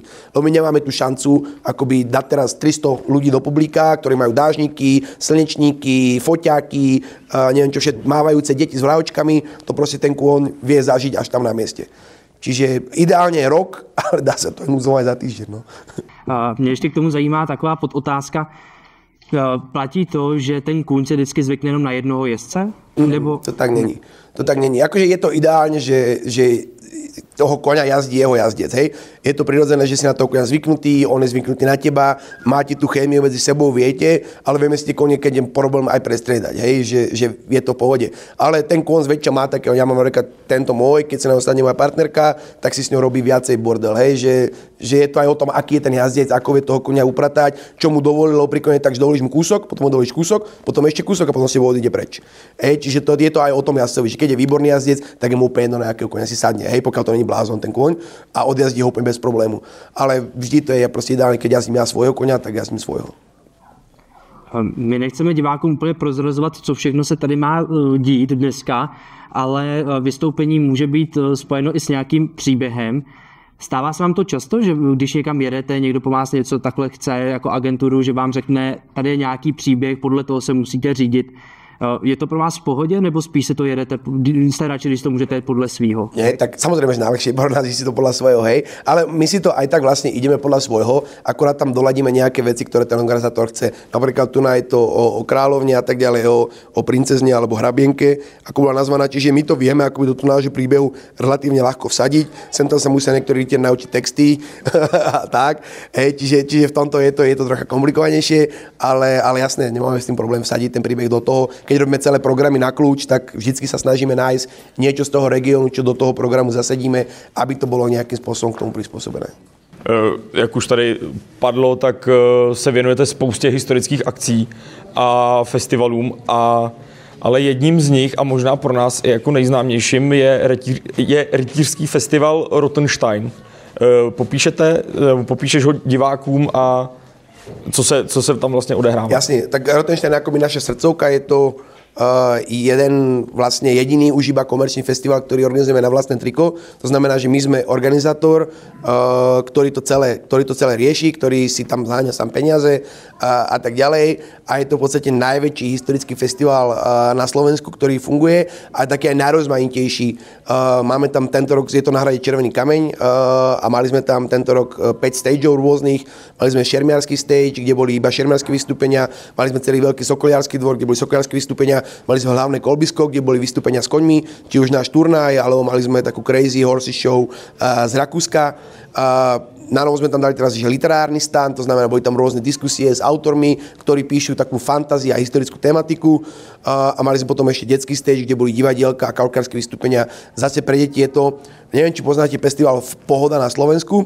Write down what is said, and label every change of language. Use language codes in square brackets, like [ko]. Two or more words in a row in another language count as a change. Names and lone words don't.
[sk] Lebo my nemáme tú šancu akoby dať teraz 300 ľudí do publika, ktorí majú dážniky, slnečníky, foťáky, neviem čo všetko, mávajúce deti s vlajočkami, to proste ten kôň vie zažiť až tam na mieste. Čiže ideálně je rok, ale dá se to nuzovat za týždeň. No. [cs] Mě ještě k tomu zajímá taková podotázka. Platí to, že ten kůň se vždycky zvykne jenom na jednoho jezdce? Nebo... To tak není. To tak není. [sk] Akože je to ideálne, že toho koňa jazdí jeho jazdec. Hej? Je to prirodzené, že si na toho koňa zvyknutý, on je zvyknutý na teba, máte tú chémiu medzi sebou, viete, ale vieme si tie konie, keď je problém aj prestriedať, hej? Že je to v pohode. Ale ten kôň zväčša má takého, ja mám tento môj, keď sa ostane moja partnerka, tak si s ňou robí viacej bordel. Hej? Že je to aj o tom, aký je ten jazdec, ako vie toho koňa upratať, čo mu dovolilo pri kone, takže dovolíš mu kúsok, potom mu dovolíš kúsok, potom ešte kúsok a potom si odíde preč. Hej? Čiže je to aj o tom jazdcovi, že keď je výborný jazdec, tak je mu úplne jedno, na akého koňa si sadne, hej? Pokiaľ to není blázon ten kôň a odjazdí ho úplne bez problému. Ale vždy to je prostě ideálne, keď jazdím ja svojho koňa, tak jazdím svojho. [cs] My nechceme divákům úplně prozrazovat, co všechno se tady má dít dneska, ale vystoupení může být spojeno i s nějakým příběhem. Stává se vám to často, že když někam jedete, někdo po vás něco takhle chce jako agenturu, že vám řekne, tady je nějaký příběh, podle toho se musíte řídit. Je to pro vás v pohodě, nebo spíš se to jedete, jste radši, když to můžete jet podle svýho? [sk] Nie, tak samozrejme, že najlepšie pro nás si to podľa svojho, hej, ale my si to aj tak vlastne ideme podľa svojho, akorát tam doladíme nejaké veci, ktoré ten organizátor chce. Napríklad tu je to o kráľovne a tak ďalej, o princezne alebo hrabienke, ako bola nazvaná, čiže my to vieme ako do tu nášho príbehu relatívne ľahko vsadiť. Sem tam sa musia niektorí rytier naučiť texty a tak, hej, čiže v tomto je to trocha komplikovanejšie, ale jasné, nemáme s tým problém vsadiť ten príbeh do toho. Keď robíme celé programy na kľúč, tak vždycky sa snažíme nájsť niečo z toho regiónu, čo do toho programu zasedíme, [cs] aby to bylo nějakým způsobem k tomu přizpůsobené. Jak už tady padlo, tak se věnujete spoustě historických akcí a festivalům, ale jedním z nich a možná pro nás i jako nejznámějším je rytířský festival Rottenstein. Popíšeš ho divákům a co se tam vlastně odehrává? [sk] Jasně, tak Rottenstein je akoby naša srdcovka, je to jeden vlastne jediný už iba komerčný festival, ktorý organizujeme na vlastné triko. To znamená, že my sme organizátor, ktorý to celé rieši, ktorý si tam zháňa sám peniaze a tak ďalej. A je to v podstate najväčší historický festival na Slovensku, ktorý funguje a taký aj najrozmanitejší. Máme tam tento rok, je to na hrade Červený kameň a mali sme tam tento rok 5 stageov rôznych. Mali sme šermiarsky stage, kde boli iba šermiarske vystúpenia. Mali sme celý veľký sokoliarsky dvor, kde boli sokoliarske vystúpenia. Mali sme hlavné kolbisko, kde boli vystúpenia s koňmi, či už náš turnaj, alebo mali sme takú [en] crazy horse show [sk] z Rakúska. Na novo sme tam dali teraz literárny stan, to znamená, boli tam rôzne diskusie s autormi, ktorí píšu takú fantázii a historickú tematiku. A mali sme potom ešte detský stage, kde boli divadielka a kalkárske vystúpenia. Zase pre deti je to, neviem, či poznáte festival Pohoda na Slovensku.